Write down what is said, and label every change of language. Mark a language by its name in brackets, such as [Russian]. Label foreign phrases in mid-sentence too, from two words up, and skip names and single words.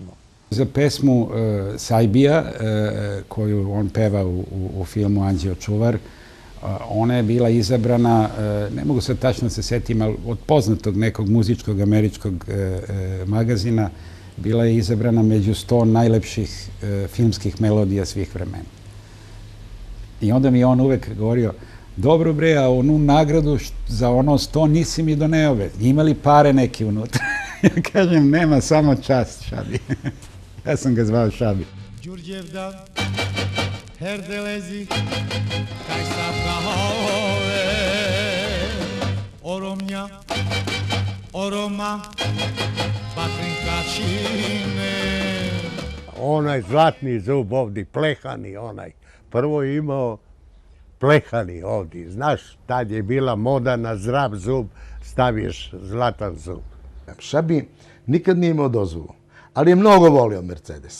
[Serbian] Za pesmu Sajbija, koju on peva u filmu Anđeo čuvar, ona je bila izabrana, ne mogu sad tačno se setim, ali od poznatog nekog muzičkog američkog magazina, bila je izabrana među 100 najlepših filmskih melodija svih vremena. I onda mi je on uvek govorio, dobro bre, a onu nagradu za ono 100 nisi mi doneo, imali pare neki unutra. Ja kažem, nema, samo čast, Šabi. Ja sam ga zvao Šabi. [Romany] Đurđevda, herdelezi, kaj sapkahove, oromnja, oroma, patrinkačine. [Serbian] Onaj zlatni zub ovdje, plehani onaj. Prvo je imao plehani ovdje. Znaš, tad je bila moda na zdrav zub, staviš zlatan zub. Šabi nikad nije imao dozvolu, ali je mnogo volio Mercedes.